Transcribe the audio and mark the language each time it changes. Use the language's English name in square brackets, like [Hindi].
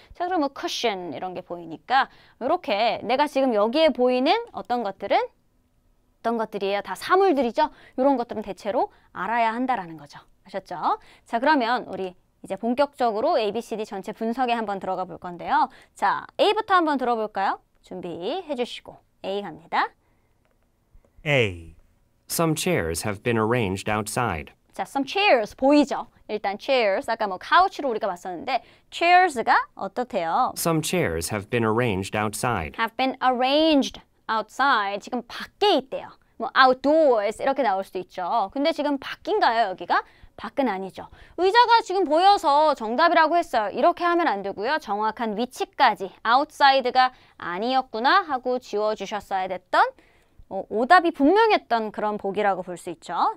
[Korean] 자, 그럼 뭐 cushion 이런 게 보이니까 이렇게 내가 지금 여기에 보이는 어떤 것들이에요? 다 사물들이죠? 이런 것들은 대체로 알아야 한다라는 거죠. 아셨죠? 자, 그러면 우리 이제 본격적으로 A, B, C, D 전체 분석에 한번 들어가 볼 건데요. 자, A부터 한번 들어볼까요? 준비해 주시고 A 갑니다. A. [English] Some chairs have been arranged outside. [Korean] 자, [English] some chairs [Korean] 보이죠? 일단 chairs, 아까 뭐 couch로 우리가 봤었는데 chairs가 어떻대요? [English] Some chairs have been arranged outside. have been arranged outside. [Korean] 지금 밖에 있대요. 뭐 outdoors 이렇게 나올 수도 있죠. 근데 지금 밖인가요, 여기가? 밖은 아니죠. 의자가 지금 보여서 정답이라고 했어요. 이렇게 하면 안 되고요. 정확한 위치까지 outside가 아니었구나 하고 지워주셨어야 됐던 오답이 분명했던 그런 보기라고 볼 수 있죠.